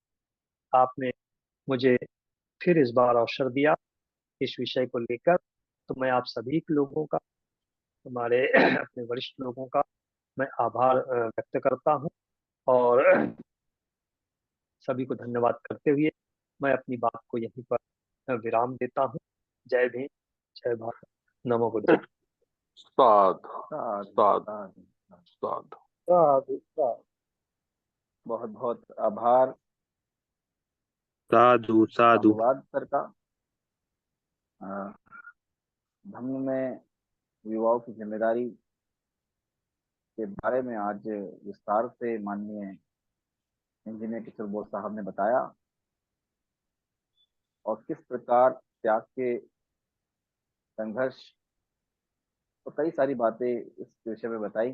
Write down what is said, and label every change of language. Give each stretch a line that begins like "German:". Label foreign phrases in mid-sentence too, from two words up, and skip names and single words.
Hindi: आपने मुझे फिर इस बार अवसर दिया इस विषय को लेकर, तो मैं आप सभी लोगों का, हमारे अपने वरिष्ठ लोगों का मैं आभार व्यक्त करता हूँ, और सभी को धन्यवाद करते हुए मैं अपनी बात को यहीं पर विराम देता हूँ। जय भीम, जय भारत, नमो बुद्ध।
Pali: साधु साधु साधु साधु। साधु। साधु साधु।
Hindi: बहुत बहुत आभार,
Pali: साधु साधु।
Hindi: साधुवाद सर का। अ, धम्म में युवाओं की जिम्मेदारी के बारे में आज विस्तार से माननीय इंजीनियर किशोर बोस साहब ने बताया, और किस प्रकार त्याग के संघर्ष, तो कई सारी बातें इस विषय में बताई।